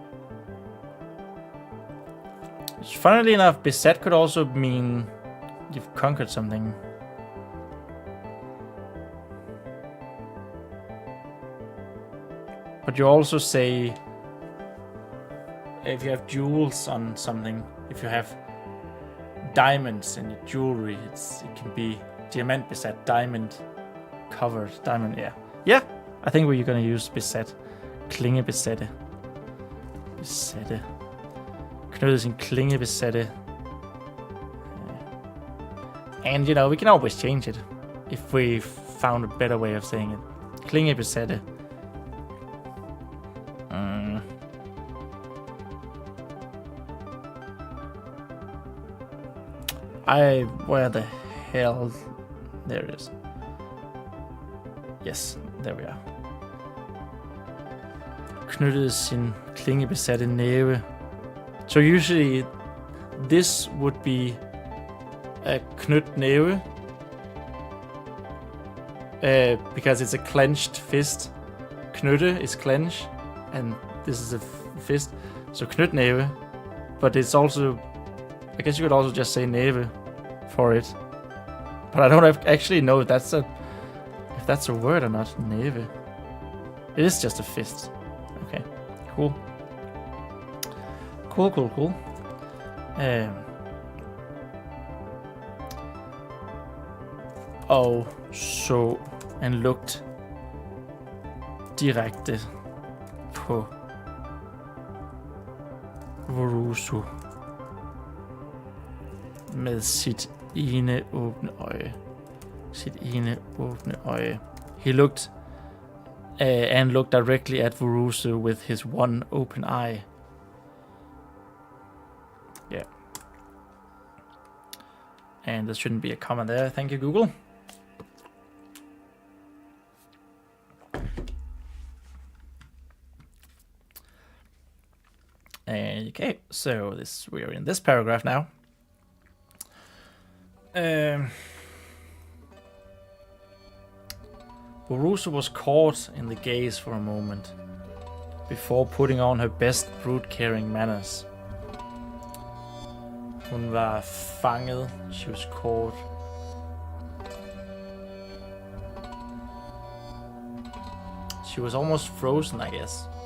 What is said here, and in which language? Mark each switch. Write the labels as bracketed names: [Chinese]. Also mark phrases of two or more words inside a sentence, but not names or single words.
[English] Funnily enough, besat could also mean you've conquered something. But you also say if you have jewels on something, if you have diamonds in your jewelry, it can be [Danish] diamant besat, [English] diamond covered, diamond, yeah. Yeah, I think we're gonna use besat. [Danish] Klinge besatte. Besatte. Knyttet sin klinge besatte. [English] And you know, we can always change it if we found a better way of saying it. [Danish] Klinge besatte. [English] Where the hell? There it is. Yes, there we are. [Danish] Knyttede sin klingebesatte næve. [English] So usually this would be a [Danish] knyt næve. [English] Because it's a clenched fist. Knytte is clench, and this is a fist. So knytnæve. But it's also, I guess you could also just say næve for it. But I don't actually know if that's a word or not. Næve. It is just a fist. Okay, cool. Cool. [Danish] Og så [English] and looked [Danish] direkte på Vorusu med sit ene åbne øje. [English] He looked and looked directly at Vorusu with his one open eye. Yeah. And there shouldn't be a comma there. Thank you, Google. Okay, so we are in this paragraph now. Vorusu was caught in the gaze for a moment, before putting on her best brood-carrying manners. [Danish] Hun var fanget. [English] She was caught. She was almost frozen, I guess.